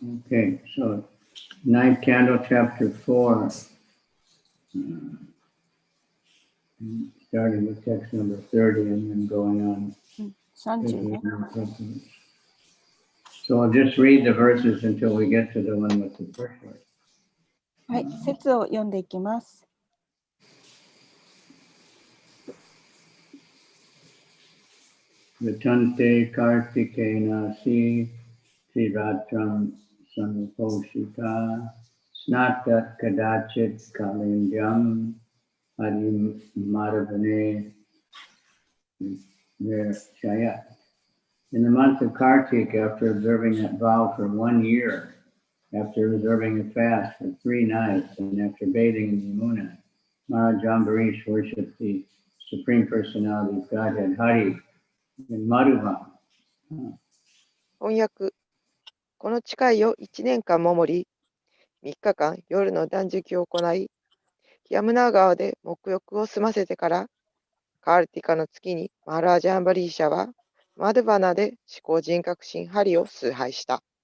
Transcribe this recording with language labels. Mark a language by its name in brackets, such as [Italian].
[English] Okay, so ninth candle, chapter 4, starting with text number 30 and then going on. 30. So I'll just read the verses until we get to the one with the first word. [Japanese] はい、節を読んでいきます。 [Sanskrit] Vitante Kartikena Si Triratram Sanuposhita Snatat Kadachit Kalindhyam Adim Madhavane Shayat. [English] In the month of Kartik, after observing that vow for 1 year, after observing a fast for 3 nights, and after bathing in Yamuna, Maharaj Ambarish worshipped the Supreme Personality of Godhead, Hari, in Madhuvan. [Japanese] 翻訳。この誓いを1年間守り、3日間夜の断食を行い、ヤムナー川で沐浴を済ませてから、カールティカの月にマハラージャ・アンバリーシャは、マドゥバナで思考人格神ハリを崇拝した。